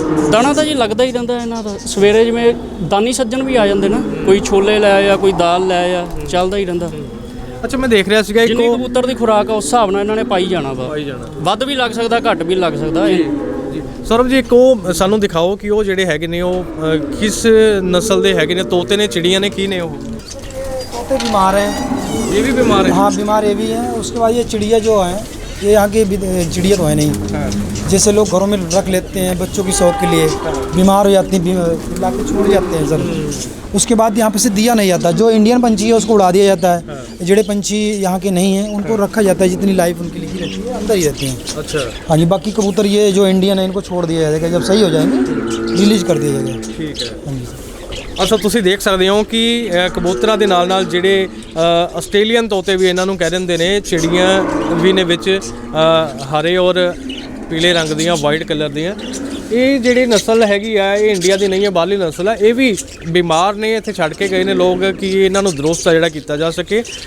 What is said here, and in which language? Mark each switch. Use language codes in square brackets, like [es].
[pa] ਦਾਣਾ ਤਾਂ ਜੀ ਲੱਗਦਾ ਹੀ ਰਹਿੰਦਾ ਇਹਨਾਂ ਦਾ, ਸਵੇਰੇ ਜਿਵੇਂ ਦਾਨੀ ਸੱਜਣ ਵੀ ਆ ਜਾਂਦੇ ਨਾ, ਕੋਈ ਛੋਲੇ ਲੈ ਆਇਆ, ਕੋਈ ਦਾਲ ਲੈ ਆਇਆ, ਚੱਲਦਾ ਹੀ ਰਹਿੰਦਾ। ਅੱਛਾ, ਮੈਂ ਦੇਖ ਰਿਹਾ ਸੀਗਾ ਜਿੰਨੀ ਕਬੂਤਰ ਦੀ ਖੁਰਾਕ ਆ ਉਸ ਹਿਸਾਬ ਨਾਲ ਇਹਨਾਂ ਨੇ ਪਾਈ ਜਾਣਾ ਵਾ, ਵੱਧ ਵੀ ਲੱਗ ਸਕਦਾ, ਘੱਟ ਵੀ ਲੱਗ ਸਕਦਾ। ਸੌਰਵ ਜੀ, ਇੱਕ ਉਹ ਸਾਨੂੰ ਦਿਖਾਓ ਕਿ ਉਹ ਜਿਹੜੇ ਹੈਗੇ ਨੇ ਉਹ ਕਿਸ ਨਸਲ ਦੇ ਹੈਗੇ ਨੇ, ਤੋਤੇ ਨੇ, ਚਿੜੀਆਂ ਨੇ, ਕੀ ਨੇ ਉਹ? [hi] तोते बीमार हैं। ये भी बीमार है? हाँ, बीमार ये भी हैं। उसके बाद ये चिड़िया जो हैं, ये यहाँ की चिड़िया तो है नहीं। जैसे लोग घरों में रख लेते हैं बच्चों की शौक के लिए, बीमार हो जाती हैं, ला के छोड़ जाते हैं सर। उसके बाद यहाँ पे से दिया नहीं जाता, जो इंडियन पंछी है उसको उड़ा दिया जाता है, जेड़े पंछी यहाँ के नहीं हैं उनको रखा जाता है, जितनी लाइफ उनकी लिखी रहती है अंदर ही रहती हैं। अच्छा, हाँ जी, बाकी कबूतर ये जो इंडियन है इनको छोड़ दिया जाएगा, जब सही हो जाएंगे रिलीज कर दिया जाएगा। ठीक है। हाँ जी। [pa] ਅੱਛਾ, ਤੁਸੀਂ ਦੇਖ ਸਕਦੇ ਹੋ ਕਿ ਕਬੂਤਰਾਂ ਦੇ ਨਾਲ ਜਿਹੜੇ ਆਸਟ੍ਰੇਲੀਅਨ ਤੋਤੇ ਵੀ ਇਹਨਾਂ ਨੂੰ ਕਹਿ ਦਿੰਦੇ ਨੇ, ਚਿੜੀਆਂ ਵੀ ਨੇ ਵਿੱਚ ਹਰੇ ਔਰ ਪੀਲੇ ਰੰਗ ਦੀਆਂ, ਵਾਈਟ ਕਲਰ ਦੀਆਂ। ਇਹ ਜਿਹੜੀ ਨਸਲ ਹੈਗੀ ਆ ਇਹ ਇੰਡੀਆ ਦੀ ਨਹੀਂ ਹੈ, ਬਾਹਰਲੀ ਨਸਲ ਆ। ਇਹ ਵੀ ਬਿਮਾਰ ਨੇ, ਇੱਥੇ ਛੱਡ ਕੇ ਗਏ ਨੇ ਲੋਕ ਕਿ ਇਹਨਾਂ ਨੂੰ ਦਰੁਸਤ ਜਿਹੜਾ ਕੀਤਾ ਜਾ ਸਕੇ।